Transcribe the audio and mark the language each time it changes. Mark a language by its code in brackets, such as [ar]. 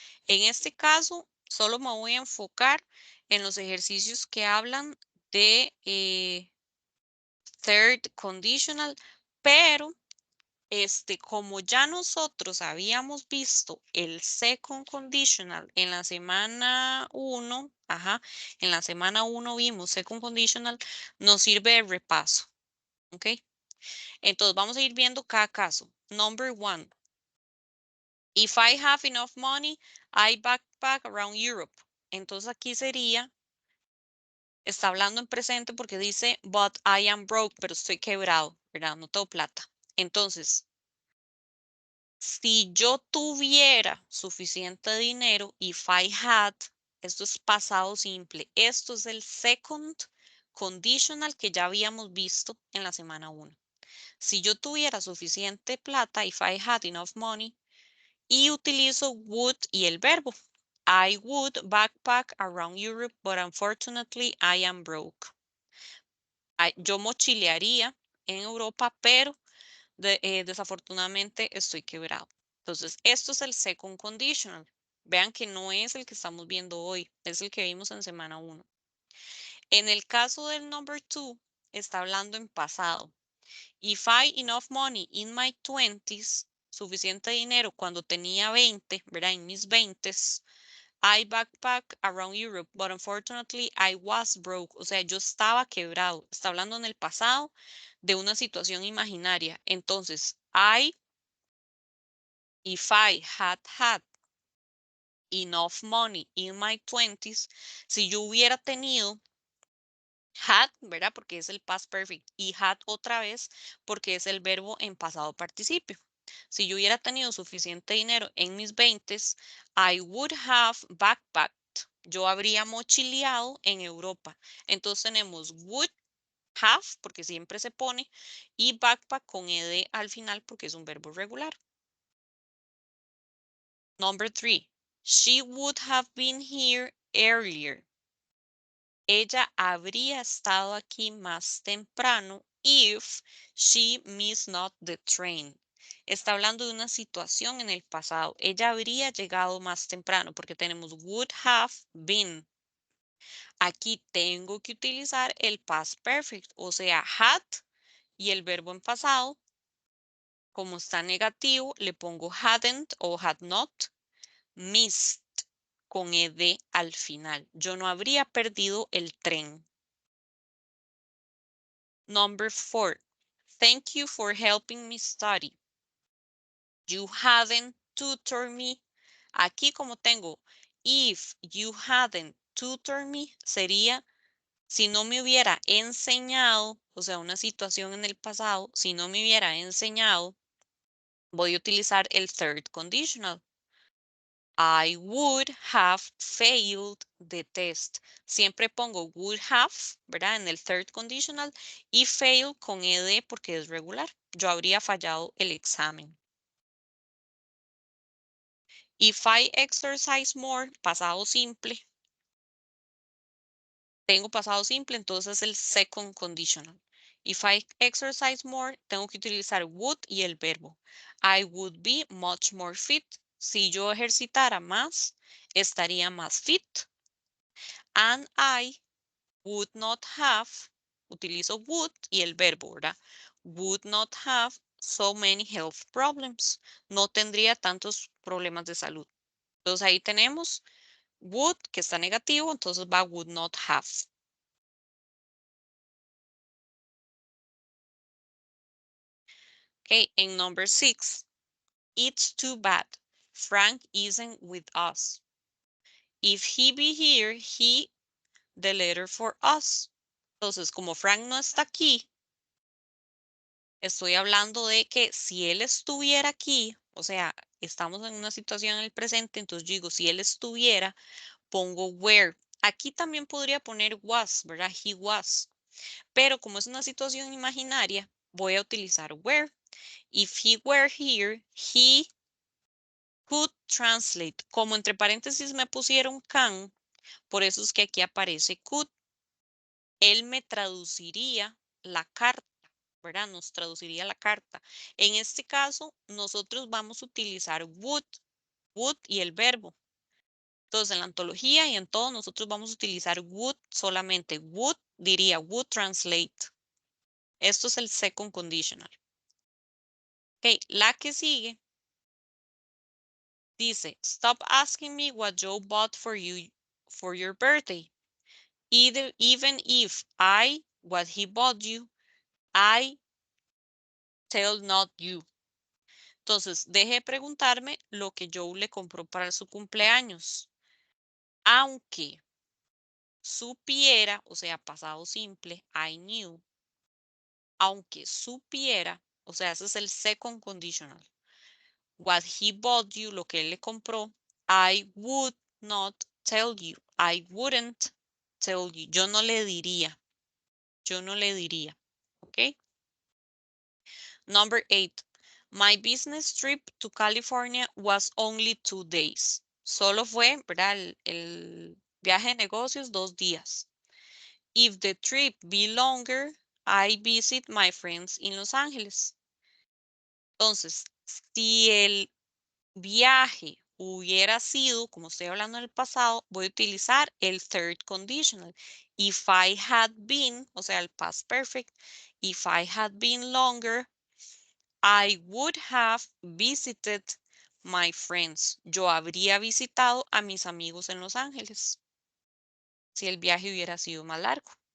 [es] En este caso, solo me voy a enfocar en los ejercicios que hablan de third conditional, pero como ya nosotros habíamos visto el second conditional en la semana 1, en la semana 1 vimos second conditional, nos sirve de repaso, ¿ok? Entonces vamos a ir viendo cada caso. [en] Number 1. If I have enough money, I backpack around Europe. [es] Entonces aquí sería, está hablando en presente porque dice, [en] but I am broke, [es] pero estoy quebrado, ¿verdad? No tengo plata. Entonces, si yo tuviera suficiente dinero, [en] if I had, [es] esto es pasado simple. Esto es el second conditional que ya habíamos visto en la semana 1. Si yo tuviera suficiente plata, [en] if I had enough money, [es] y utilizo would y el verbo. [en] I would backpack around Europe, but unfortunately I am broke. [es] Yo mochilearía en Europa, pero desafortunadamente estoy quebrado. Entonces, esto es el second conditional. Vean que no es el que estamos viendo hoy, es el que vimos en semana 1. En el caso del number 2, está hablando en pasado. [en] If I enough money in my 20s, [es] suficiente dinero cuando tenía 20, ¿verdad? En mis 20s, [en] I backpack around Europe, but unfortunately I was broke. [es] O sea, yo estaba quebrado. Está hablando en el pasado de una situación imaginaria. Entonces, [en] if I had had enough money in my 20s, [es] si yo hubiera tenido had, ¿verdad? Porque es el past perfect y had otra vez porque es el verbo en pasado participio. Si yo hubiera tenido suficiente dinero en mis 20s, [en] I would have backpacked. [es] Yo habría mochileado en Europa. Entonces tenemos would have porque siempre se pone y backpack con ed al final porque es un verbo regular. [en] Number 3. She would have been here earlier. [es] Ella habría estado aquí más temprano [en] if she missed not the train. [es] Está hablando de una situación en el pasado. Ella habría llegado más temprano porque tenemos would have been. Aquí tengo que utilizar el past perfect, o sea, had y el verbo en pasado. Como está negativo, le pongo hadn't o [en] had not missed [es] con ed al final. Yo no habría perdido el tren. [en] Number 4. Thank you for helping me study. You hadn't tutored me. [es] Aquí como tengo [en] if you hadn't tutored me, [es] sería si no me hubiera enseñado, o sea, una situación en el pasado, si no me hubiera enseñado, voy a utilizar el third conditional. [en] I would have failed the test. [es] Siempre pongo would have, ¿verdad? En el third conditional y fail con ed porque es regular. Yo habría fallado el examen. [en] If I exercise more, [es] pasado simple. Tengo pasado simple, entonces el second conditional. [en] If I exercise more, [es] tengo que utilizar would y el verbo. [en] I would be much more fit. [es] Si yo ejercitara más, estaría más fit. [en] And I would not have, [es] utilizo would y el verbo, ¿verdad? [en] Would not have so many health problems. [es] No tendría tantos problemas de salud. Entonces ahí tenemos would, que está negativo, entonces va would not have. [en] Okay, in number 6, it's too bad Frank isn't with us. If he be here, he the letter for us. [es] Entonces, como Frank no está aquí, estoy hablando de que si él estuviera aquí, o sea, estamos en una situación en el presente, entonces yo digo, si él estuviera, pongo were. Aquí también podría poner was, ¿verdad? [en] He was. [es] Pero como es una situación imaginaria, voy a utilizar were. [en] If he were here, he could translate. [es] Como entre paréntesis me pusieron can, por eso es que aquí aparece could. Él me traduciría la carta, ¿verdad? Nos traduciría la carta. En este caso, nosotros vamos a utilizar would y el verbo. Entonces, en la antología y en todo, nosotros vamos a utilizar would solamente. Would diría would translate. Esto es el second conditional. Ok, la que sigue dice, [en] stop asking me what Joe bought for you for your birthday. Even if what he bought you, I tell not you. [es] Entonces, deje de preguntarme lo que Joe le compró para su cumpleaños. Aunque supiera, o sea, pasado simple, [en] I knew. [es] Aunque supiera, o sea, ese es el second conditional. [en] What he bought you, [es] lo que él le compró, [en] I would not tell you. I wouldn't tell you. [es] Yo no le diría. Yo no le diría. ¿Ok? [en] Number 8. My business trip to California was only 2 days. [es] Solo fue, ¿verdad? El viaje de negocios 2 días. [en] If the trip be longer, I visit my friends in Los Angeles. [es] Entonces, si el viaje hubiera sido, como estoy hablando en el pasado, voy a utilizar el third conditional. [en] If I had been, [es] o sea, el past perfect, [en] if I had been longer, I would have visited my friends. [es] Yo habría visitado a mis amigos en Los Ángeles si el viaje hubiera sido más largo.